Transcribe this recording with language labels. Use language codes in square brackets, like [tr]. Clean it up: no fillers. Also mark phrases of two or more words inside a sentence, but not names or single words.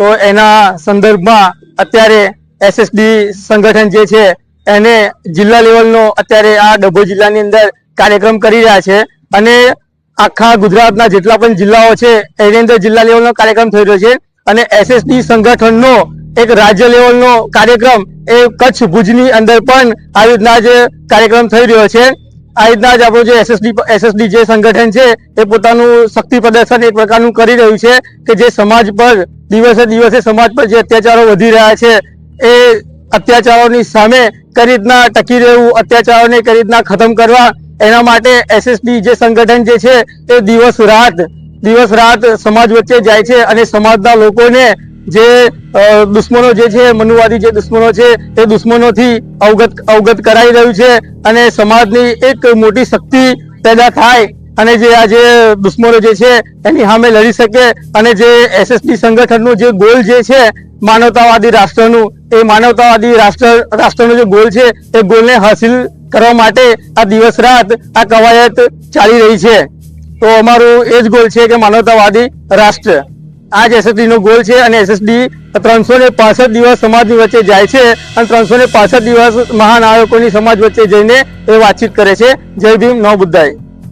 [gu] એના સંદર્ભમાં અત્યારે એસએસડી સંગઠન જે છે એને જિલ્લા લેવલનો અત્યારે આ ડભોઈ જિલ્લાની અંદર કાર્યક્રમ કરી રહ્યા છે અને આખા ગુજરાતના જેટલા પણ જિલ્લાઓ છે એની અંદર જિલ્લા લેવલનો કાર્યક્રમ થઈ રહ્યો છે અને એસએસડી સંગઠનનો એક રાજ્ય લેવલ નો કાર્યક્રમ એ કચ્છ ભુજની અંદર પણ આ રીતના જ કાર્યક્રમ થઈ રહ્યો છે। આ રીતના જ આપણો જે એસએસડી જે સંગઠન છે એ પોતાનું શક્તિ પ્રદર્શન એક પ્રકારનું કરી રહ્યું છે કે જે સમાજ પર દિવસે દિવસે સમાજ પર જે અત્યાચારો વધી રહ્યા છે એ અત્યાચારોની સામે કઈ રીતના ટકી રહેવું, અત્યાચારોને કઈ રીતના ખત્મ કરવા એના માટે એસએસડી જે સંગઠન જે છે એ દિવસ રાત સમાજ વચ્ચે જાય છે અને સમાજના લોકોને જે દુશ્મનો જે છે મનુવાદી જે દુશ્મનો છે એ દુશ્મનો થી અવગત કરાઈ રહ્યું છે અને સમાજની એક મોટી શક્તિ પેદા થાય અને જે આ જે દુશ્મનો જે છે એની સામે લડી શકે અને જે એસએસડી સંગઠનનો જે ગોલ જે છે માનવતાવાદી રાષ્ટ્રનું એ માનવતાવાદી રાષ્ટ્રનો જે ગોલ છે એ ગોલને હાસિલ કરવા માટે આ દિવસ રાત આ કવાયત ચાલી રહી છે। તો અમારો એજ ગોલ છે કે માનવતાવાદી રાષ્ટ્ર આજ એસએસડી નો ગોલ [hi] है और [gu] એસએસડી 365 દિવસ સમાજ વચ્ચે જાય છે ઔર 365 દિવસ મહાનાયકો સમાજ વચ્ચે જઈને એ વાતચીત કરે છે। [hi] जय भीम नौ बुद्धाय।